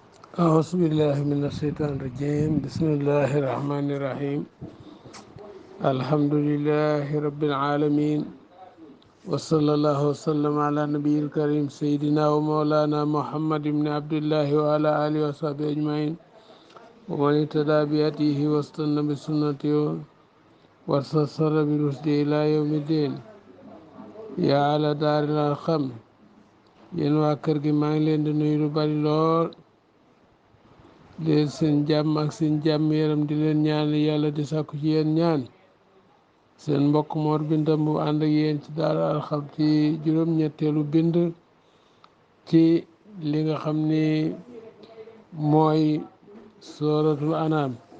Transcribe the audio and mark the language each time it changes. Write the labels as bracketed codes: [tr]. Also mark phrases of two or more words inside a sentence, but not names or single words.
[ar] أعوذ بالله من الشيطان الرجيم بسم الله الرحمن الرحيم الحمد لله رب العالمين وصلى الله وسلم على نبي الكريم سيدنا ومولانا محمد بن عبد الله وعلى آله وصحبه أجمعين ومن اهتدى بهديه واستنى بسنته واستنصر برشده إلى يوم الدين يا على دار الأرقم [wo] yéen waa kër gi maa ngi leen di nuyu lu bari lool di seen jàmm ak seen jàmm yaram di leen ñaan yàlla di sàkku ci yéen ñaan seen mbokk Mor Binta bu ànd ak yéen ci Daara Arqam ci juróom-ñetteelu bind ci li nga xam ni mooy [ar] سورة الأنعام